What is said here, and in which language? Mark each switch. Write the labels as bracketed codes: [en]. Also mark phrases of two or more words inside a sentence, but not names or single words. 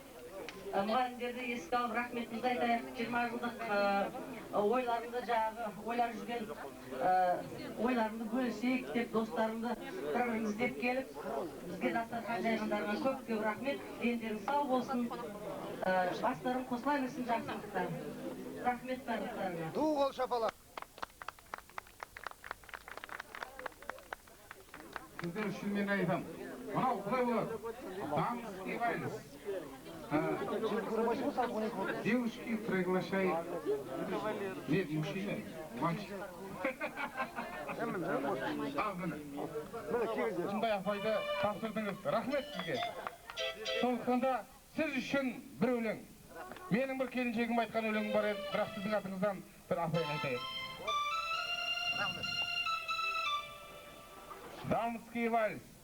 [kk] Мұғалімдерді еске алып рахметімізді айтайық. 20 жылдық ойларыңды ойлап жүрген ойларыңды бөлісейік деп достарымды бір-біріміз деп келіп, бізге дастархан жайғандарына көп рахмет. Дендерің сау болсын. Бастарың қосыла берсін жақсылықта. Рахмет барлықтарыңа. Ду қол шапалақ. Сіздер үшін мен айтам. Мынау құдай болады. [ru] Дамский вальс. Девушки, приглашай. Нет, мужчина, мальчик. [kk] Бұндай апайды тапсырдыңыз. Рахмет сізге. Сондықтан да сіз үшін бір өлең. Менің бір келіншегім айтқан өлеңім бар еді, бірақ сіздің атыңыздан бір апайын айтайық. [ru] Дамский вальс.